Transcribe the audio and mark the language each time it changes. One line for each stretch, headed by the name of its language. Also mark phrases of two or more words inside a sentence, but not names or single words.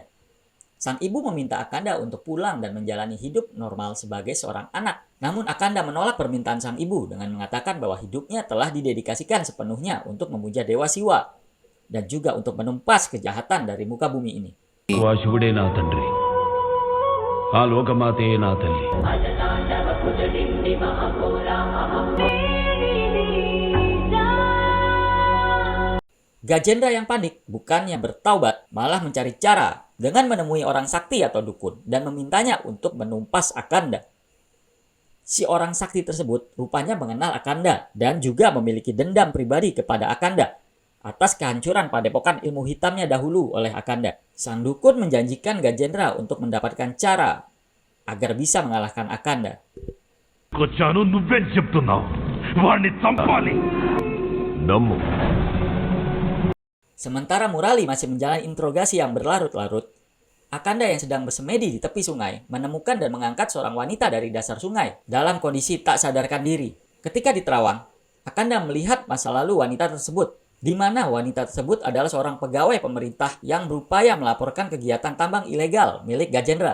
Indonesian: Sang ibu meminta Akanda untuk pulang dan menjalani hidup normal sebagai seorang anak. Namun Akanda menolak permintaan sang ibu dengan mengatakan bahwa hidupnya telah didedikasikan sepenuhnya untuk memuja Dewa Siwa dan juga untuk menumpas kejahatan dari muka bumi ini.
Telugu: ఆ లోకమాతే నా తల్లి.
Indonesian: Gajendra yang panik bukannya bertaubat, malah mencari cara dengan menemui orang sakti atau dukun dan memintanya untuk menumpas Akanda. Si orang sakti tersebut rupanya mengenal Akanda dan juga memiliki dendam pribadi kepada Akanda atas kehancuran padepokan ilmu hitamnya dahulu oleh Akanda. Sang dukun menjanjikan Gajendra untuk mendapatkan cara agar bisa mengalahkan Akanda.
Telugu: కొచ్చాను నువ్వేం చెప్తున్నావు వాడిని చంపాలి నమ్ము.
Indonesian: Sementara Murali masih menjalani interogasi yang berlarut-larut, Akanda yang sedang bersemedi di tepi sungai menemukan dan mengangkat seorang wanita dari dasar sungai dalam kondisi tak sadarkan diri. Ketika di terawang, Akanda melihat masa lalu wanita tersebut, di mana wanita tersebut adalah seorang pegawai pemerintah yang berupaya melaporkan kegiatan tambang ilegal milik Gajendra.